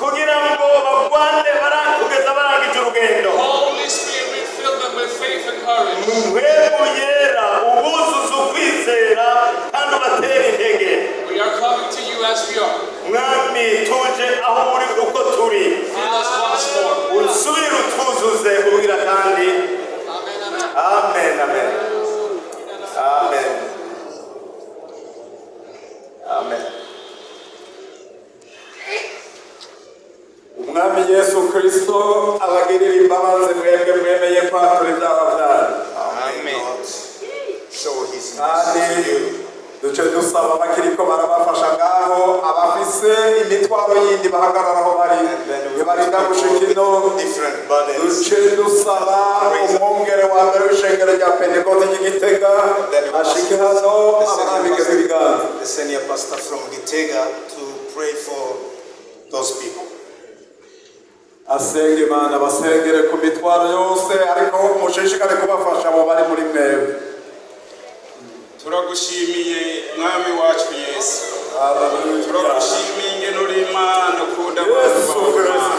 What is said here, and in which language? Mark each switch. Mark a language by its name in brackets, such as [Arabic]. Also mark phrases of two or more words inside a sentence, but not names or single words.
[English] Holy Spirit, fill them with faith and courage. We are coming to you as we are. Fill us once more. Amen, amen. Amen. Amen. [Rundi] Umwami Yesu Kristo abagirira imbabazi mwebwe mwemeye kwatura ibyaha byanyu. [English] Amen. Show his mercy. [Rundi] Duce dusaba abakiriko barabafasha ngaho abafise imitwaro yindi bahagararaho bari barinda gushika ino [English] different burdens. [Rundi] duce dusaba umwungere wa mbere w'ishengero rya pentekote ry'igitega ashike hano abarambike ibiganza. [English] The senior pastor from Gitega to pray for those people. [Rundi] Asenge Imana basengere ku mitwaro yose ariko mushishikare kubafasha abo bari muri mwebwe. Turagushimiye mwami wacu Yesu. Turagushimiye ingene uri Imana ukunda abantu bawe.